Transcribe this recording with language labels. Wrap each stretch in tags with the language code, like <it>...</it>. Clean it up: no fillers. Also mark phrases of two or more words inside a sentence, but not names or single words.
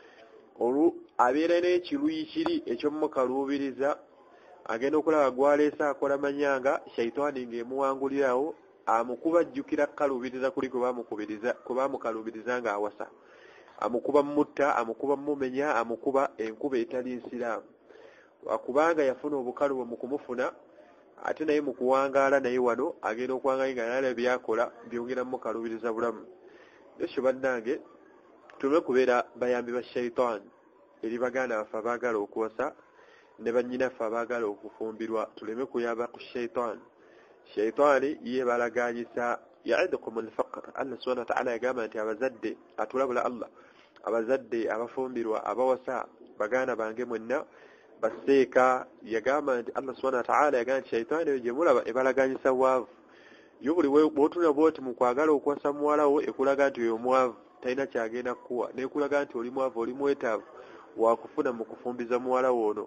<lg>abeera n'ekiruyi kiri eky'omukaluubiriza agenda okulaba gwaleese akola manyanga shaitaani ng'emuwangulirawo amukuba ajjukira kukaluubiriza kuli kwe baamukaluubiriza ng'awasa amukuba mutta amukuba mumenya amukuba enkuba etali nsiraamu kubanga yafuna obukalubo mu kumufuna ate naye mu kuwangaala naye wano agenda okuwangaala nga nalaba byakola byongera mukaluubiriza bulamu. Ekyo bannange tuleme kubeera bayambi ba shaitaani eri baganda baffe abaagala okuwasa ne bannyinaffe abaagala okufumbirwa tuleme kuyamba ku shaitaani. Shaitaani ye balaganyisa</lg> <ar>يعدكم الفقر. الله سبحانه وتعالى</ar> <lg>yagamba nti abazadde atulabula Allah abazadde abafumbirwa abawasa baganda bange mwenna baseeka yagamba nti</lg> <ar>الله سبحانه وتعالى</ar> <lg>yagamba nti shaitaani gye mulaba ebalaganyisa bwavu yo buli bw'otuna bw'oti mu kwagala okuwasa muwala wo ekulaga nti oyo mwavu talina kyagenda kukuwa nekulaga nti oli mwavu oli mwetaavu wakufuna mu kufumbiza muwala wono.</lg>